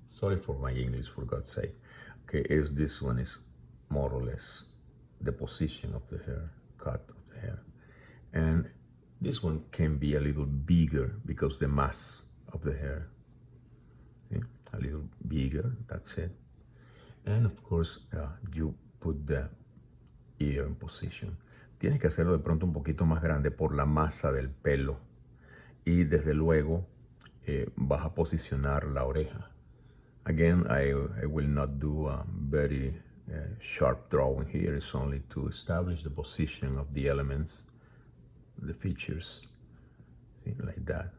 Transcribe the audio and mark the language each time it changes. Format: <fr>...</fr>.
<en>Sorry for my English, for God's sake. Okay, this one is more or less the position of the hair, cut of the hair. And this one can be a little bigger because the mass of the hair. See? A little bigger, that's it. And of course, you put the ear in position.</en> <es>Tienes que hacerlo de pronto un poquito más grande por la masa del pelo. Y desde luego vas a posicionar la oreja.</es> <en>Again, I will not do a very sharp drawing here. It's only to establish the position of the elements, the features, see, like that.</en>